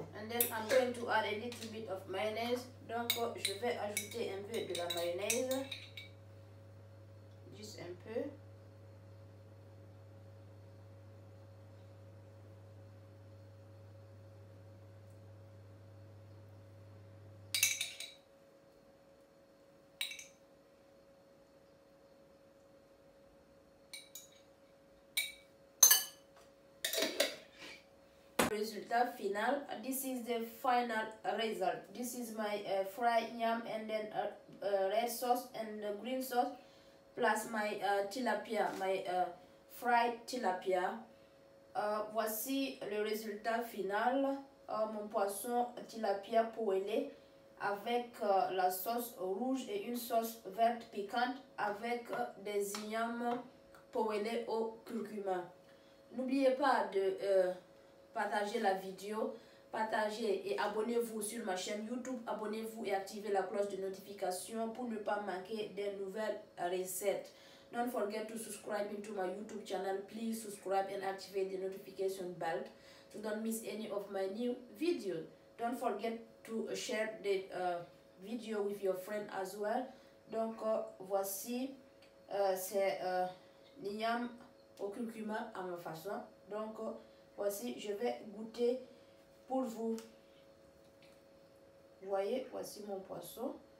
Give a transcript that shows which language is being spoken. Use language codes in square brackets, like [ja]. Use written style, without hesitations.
[en] Then I'm going to add a little bit of mayonnaise. [fr] Donc, je vais ajouter un peu de la mayonnaise. Juste un peu. Result final. [en] This is the final result. This is my fried yam and then red sauce and green sauce plus my tilapia, my fried tilapia. [fr] Voici le résultat final. Mon poisson tilapia poêlé avec la sauce rouge et une sauce verte piquante avec des ignames poêlés au curcuma. N'oubliez pas de partager la vidéo, partagez et abonnez-vous sur ma chaîne YouTube, abonnez-vous et activez la cloche de notification pour ne pas manquer des nouvelles recettes. [en] Don't forget to subscribe into my YouTube channel. Please subscribe and activate the notification bell so don't miss any of my new videos. Don't forget to share the video with your friend as well. [fr] Donc voici c'est l'igname au curcuma à ma façon. Donc voici, je vais goûter pour vous. Vous voyez, voici mon poisson.